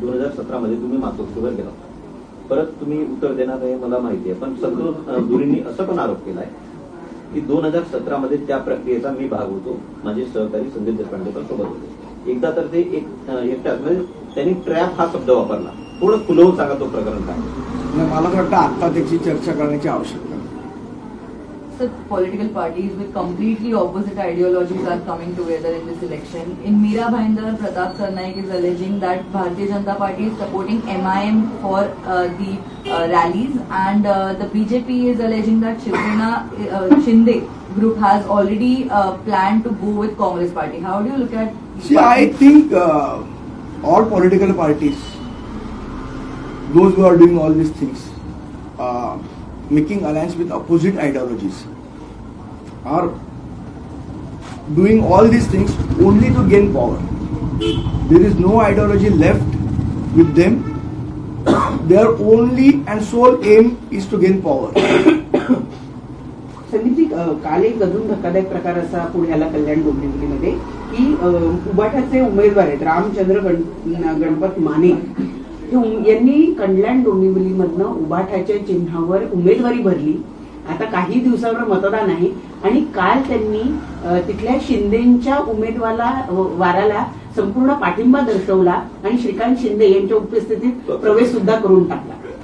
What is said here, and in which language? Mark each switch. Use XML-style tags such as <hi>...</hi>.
<mr>2017 मध्ये तुम्ही मातोश्रीवर गेला होता, परत तुम्ही उत्तर देणार आहे मला माहिती आहे, पण संतोष दुरींनी असं पण आरोप केलाय की 2017 मध्ये त्या प्रक्रियेचा मी भाग होतो, माझे सहकारी संदीप देशपांडे पण सोबत होते. एकदा तर ते एकट्याच म्हणजे त्यांनी ट्रॅप हा शब्द वापरला. थोडं खुलवून सांगा तो प्रकरण काय. मला वाटतं आता त्याची चर्चा करण्याची आवश्यकता.</mr> <en>So political parties with completely opposite ideologies are coming together in this election. In Meera Bhayandar, Pratap Sarnaik is alleging that Bharatiya Janata Party is supporting MIM for the rallies, and the BJP is alleging that Shinde group has already planned to go with Congress Party. How do you look at? See, I think all political parties, those who are doing all these things, making alliance with opposite ideologies, are doing all these things only to gain power. There is no ideology left with them. Their only and sole aim is to gain power.</en> <mr>Sandeepji, काल एक अजून धक्कादायक प्रकार असा पुण्याला कल्याण डोंबिवलीमध्ये की उबाठाचे उमेदवार आहेत रामचंद्र गणपत माने यांनी कल्याण डोंबिवलीमधनं उबाठाच्या चिन्हावर उमेदवारी भरली. आता काही दिवसावर मतदान आहे आणि काल त्यांनी तिथल्या शिंदेच्या उमेदवाराला संपूर्ण पाठिंबा दर्शवला आणि श्रीकांत शिंदे यांच्या उपस्थितीत प्रवेश सुद्धा करून टाकला.</mr>